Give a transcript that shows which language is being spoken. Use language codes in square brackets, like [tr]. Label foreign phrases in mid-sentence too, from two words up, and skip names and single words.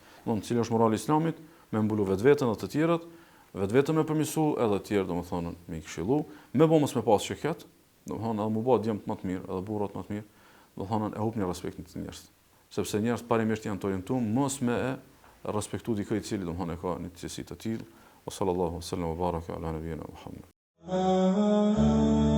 [sq] Domethënë cili është morali i Islamit, me mbulu vetveten dhe të tjerët, vetëm me përmirësu edhe të tjerë domethënë me këshillu, me mos me pas sheket, domethënë edhe më bë djemt më të mirë, edhe burrat më të mirë, domethënë e hupni respektin të njerëzit. Sepse njerëzit parimisht janë të orientuar mos me e respektu dikë i cili domethënë e ka një cilësi të tillë. [ar] صلى الله عليه وسلم وبارك على نبينا محمد.